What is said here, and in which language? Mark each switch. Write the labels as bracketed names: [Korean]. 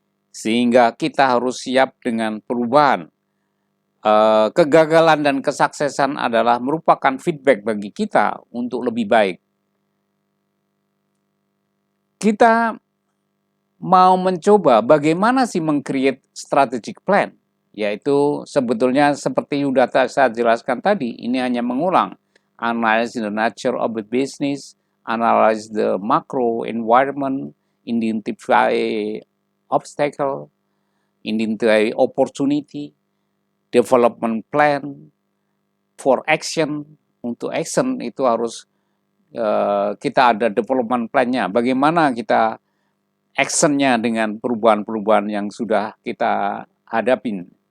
[Indonesian] Sehingga kita harus siap dengan perubahan. Kegagalan dan kesuksesan adalah merupakan feedback bagi kita untuk lebih baik. Kita mau mencoba bagaimana sih meng-create strategic plan, yaitu sebetulnya seperti sudah saya jelaskan tadi, ini hanya mengulang. [English] Analyze the nature of the business, analyze the macro environment, identify obstacle, identify opportunity, development plan for action. [Indonesian] Untuk action itu harus kita ada development plan-nya, bagaimana kita actionnya dengan perubahan-perubahan yang sudah kita hadapin.